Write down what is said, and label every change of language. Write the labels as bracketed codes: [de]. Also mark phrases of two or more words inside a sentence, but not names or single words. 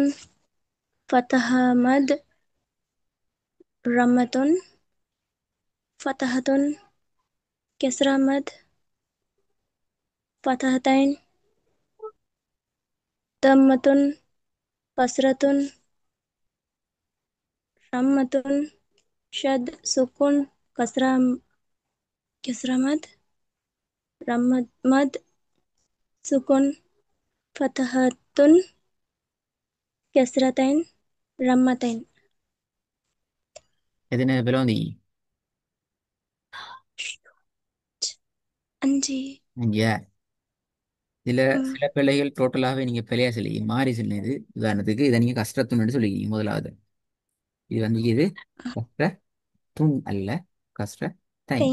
[ar] فتحمد، رمة، فتحة، كسرة مد، فتحتين، ضمة، كسرة، رمة، شد، سكون، كسرة، كسرة مد، رمة مد، سكون. فتحة، كسرتين، رمتين. [ta] எத்தனை பேர் வந்தீங்க? அஞ்சு. இங்கே சில ம். சில பிள்ளைகள் டோட்டலாகவே நீங்கள் பிழையா சொல்லி மாறி சொன்னது. உதாரணத்துக்கு இதை நீங்கள் கஷ்டத்துன்னு சொல்லிக்கிறீங்க முதலாவது. இது வந்து இது கஷ்ட துன் அல்ல, கஷ்ட தைன்.